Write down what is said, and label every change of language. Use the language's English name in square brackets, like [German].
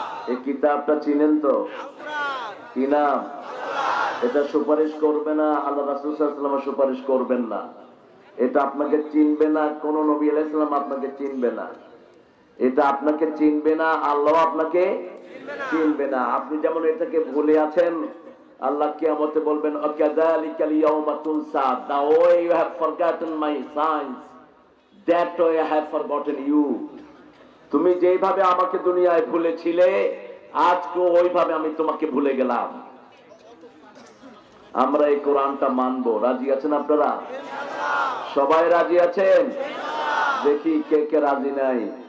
[Bangla] এই কিতাবটা চিনেন তো? কি নাম? এটা সুপারিশ করবে না, আল্লাহ রাসূল সাল্লাল্লাহু আলাইহি ওয়াসাল্লাম সুপারিশ করবেন না। এটা আপনাকে চিনবে না, কোন নবী আলাইহিস সালাম আপনাকে চিনবে না। এটা আপনাকে চিনবে না, আল্লাহ আপনাকে চিনবে না। আপনি যেমন এটাকে ভুলে আছেন, আল্লাহ কিয়ামতে বলবেন [Arabic] আকাযালিকাল ইয়াউমা তুনসা, [English] the way you have forgotten my signs, that way I have forgotten you. [Bangla] তুমি যেভাবে আমাকে দুনিয়ায় ভুলেছিলে, আজকে ওইভাবে আমি তোমাকে ভুলে গেলাম। আমরা এই কোরআনটা মানবো। রাজি আছেন আপনারা? সবাই রাজি আছেন? দেখি কে কে রাজি নাই।